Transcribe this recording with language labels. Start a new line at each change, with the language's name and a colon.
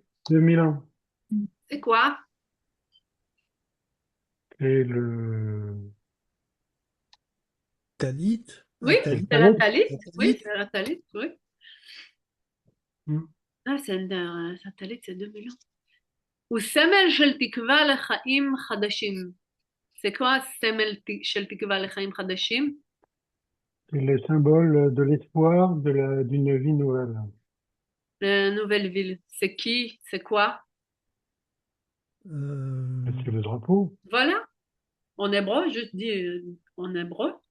French: 2000 ans. C'est quoi? C'est le. Talit. Oui, Talit. c'est la talit. La Oui, talit. c'est la talit, oui. Ah, c'est la talit, c'est 2000 ans.
Hebrew: הוא סמל של תקווה לחיים חדשים.
French: C'est quoi
Hebrew: סמל של תקווה לחיים חדשים?
French: C'est le symbole de l'espoir d'une vie nouvelle. Nouvelle ville. C'est qui? C'est quoi? C'est le drapeau. Voilà. En hébreu, juste dit en hébreu.